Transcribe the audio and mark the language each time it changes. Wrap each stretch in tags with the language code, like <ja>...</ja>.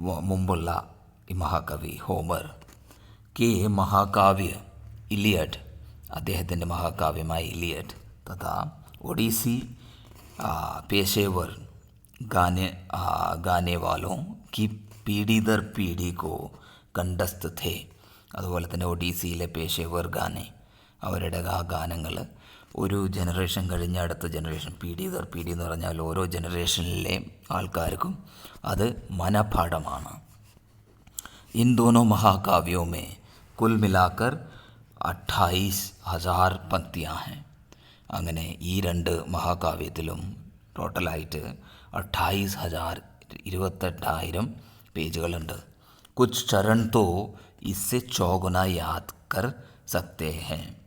<hi>മുമ്പുള്ള ഈ മഹാകവി ഹോമർ കെ മഹാകാവ്യ ഇലിയഡ്,</hi> <ml>അദ്ദേഹത്തിൻ്റെ മഹാകാവ്യമായ ഇലിയഡ്</ml> <hi>തഥാ ഒഡീസി पेशेवर गाने वालों की पीढ़ी दर पीढ़ी को कंठस्थ थे.</hi> <ml>അതുപോലെ തന്നെ ഒഡീസിയിലെ പേശേവർ ഗാനെ, അവരുടെ ആ ഗാനങ്ങൾ ഒരു ജനറേഷൻ കഴിഞ്ഞ അടുത്ത ജനറേഷൻ, പീഡി ദർ പീഡി എന്ന് പറഞ്ഞാൽ ഓരോ ജനറേഷനിലെ ആൾക്കാർക്കും അത് മനഃപാഠമാണ്.</ml> <hi>इन दोनों महाकाव्यों में कुल मिलाकर 28,000 पंक्तियाँ हैं.</hi> <ml>അങ്ങനെ ഈ രണ്ട് മഹാകാവ്യത്തിലും ടോട്ടലായിട്ട് 28,000 28,000 പേജുകളുണ്ട്.</ml> <hi>കുച്ച് ചരൺ തോ ഇസ്സെ ചോഗുന യാദ് കർ സക്തേ ഹൈ.</hi>